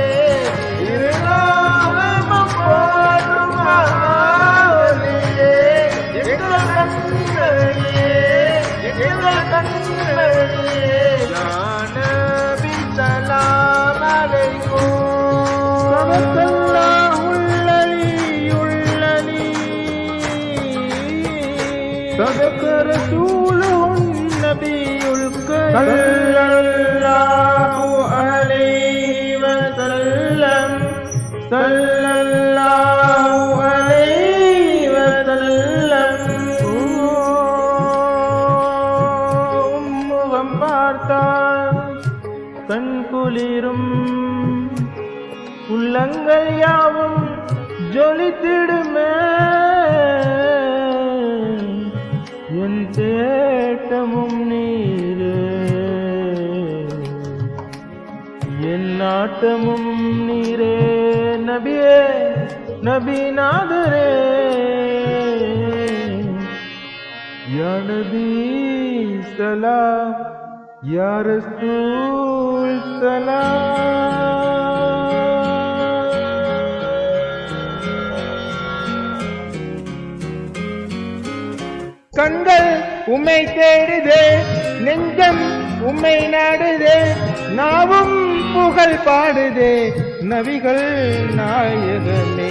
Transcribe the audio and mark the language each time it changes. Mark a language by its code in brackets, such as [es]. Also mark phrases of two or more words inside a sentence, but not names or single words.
[ta] இருலோகமும் போற்றும் மகாவலியே, எங்கள் கண்மணியே, எங்கள் கண்மணியே. [ar] يا نبي سلام عليكم. صدق رسوله النبي الكريم صلى الله عليه وسلم، صلى الله عليه وسلم. [ta] முகம் பார்த்தால் கண் குளிரும், உள்ளங்கள் யாவும் ஜொலித்திடுமே. என் தேட்டமும் நீரே, என் நாட்டமும் நீரே. நபியே நபிநாதரே, [ar] يا نبي سلام يا رسول سلام. [ta] கண்கள் உம்மை தேடுதே, நெஞ்சம் உம்மை நாடுதே, நாவும் புகழ் பாடுதே நபிகள் நாயகமே.